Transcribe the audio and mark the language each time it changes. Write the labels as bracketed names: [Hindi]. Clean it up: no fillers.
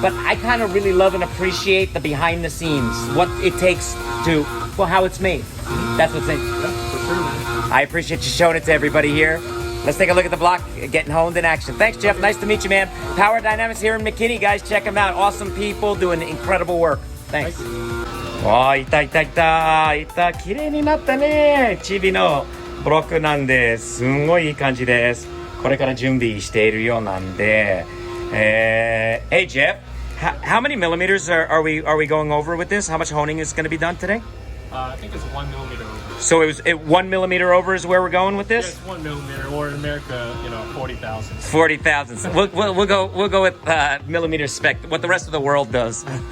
[English] But I kind of really love and appreciate the behind the scenes, what it takes to, how it's made. That's what's in. Yeah, for sure, man. I appreciate you showing it to everybody here. Let's take a look at the block, getting honed in action. Thanks, Jeff. Nice to meet you, man. Power Dynamics here in McKinney, guys. Check them out. Awesome people doing incredible work. Thanks. [Japanese] わあ、いた。綺麗になったね。チビのブロックなんで、すんごいいい感じです。これから準備しているようなんで。 [English] Hey, Jeff. How many millimeters are we going over with this? How much honing is going to be done today? I think it's 1 millimeter over. So 1 millimeter over is where we're going with Yeah, this? it's 1 millimeter, or in America, 40,000. 40,000. We'll go with millimeter spec. What the rest of the world does.